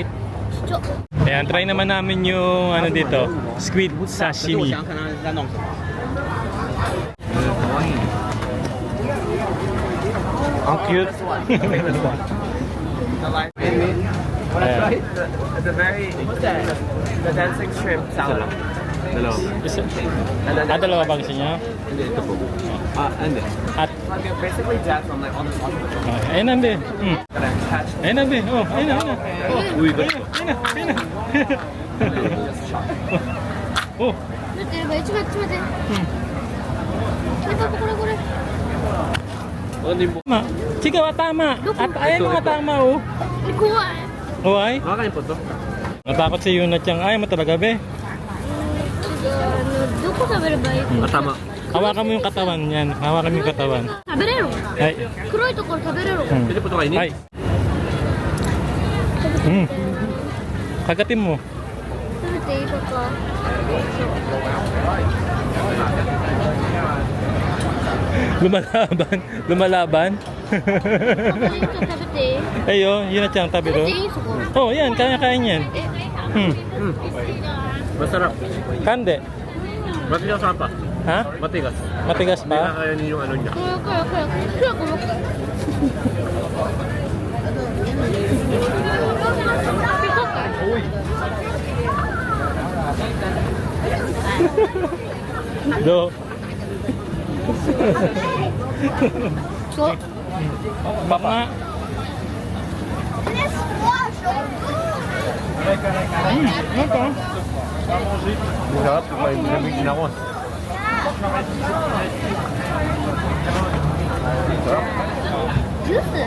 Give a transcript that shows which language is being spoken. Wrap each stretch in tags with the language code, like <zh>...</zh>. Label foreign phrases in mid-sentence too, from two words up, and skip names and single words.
<tl>저. Ayan, try naman namin yung ano dito,</tl> <en>squid sashimi.</en> <tl>Ang cute. Ayan.</tl> <en>The very, the dancing shrimp salad.</en> <tl>Dalawa. Isa. Dalawa ba gusto niya? Hindi, ito po. Hindi. At,</tl> <en>Basically, that's on like all the sauce.</en> <tl>ayun na, be.</tl> <en>That I attached.</en> <tl>Ayun na, be. Oh, ayun na, ayun na. Uy, ba? Oh,</tl> <ja>待ってやばい、ちょっと待って。これこれ。</ja> <tl>Ano yung po? tama. Sige, tama. At ayun nga tama, oh.</tl> <ja>怖い。 Oh, ay.</ja> <tl>Makakain po to? Natakot si Yuna Chang. Ayaw mo talaga, be.</tl> <ja>どこ食べればいいの？</ja> <tl>Tama. Hawakan mo yung katawan niyan. Hawakan mo yung katawan.</tl> <ja>食べれる？ Ay. 黒いところ食べれる？</ja> <tl>Pwede po ito kainin? Ay. Kagatin mo.</tl> <ja>食べていいとか？</ja> <tl>Lumalaban. Lumalaban.</tl> <ja>食べていい？</ja> <tl>Ayo, Yuna Chang, tabi</tl> <ja>食べ ro. ていいそこ？</ja> <tl>Oh, yan. Kaya-kain yan. Masarap. Kande. Matigas pa. Ha? Matigas. Matigas Hindi pa? kakayanin yung ano niya.</tl> <ja>これこれ。 Do. そう。</ja> <tl>Baka. Ito. Masarap. May nabigyan ako. Juice?</tl>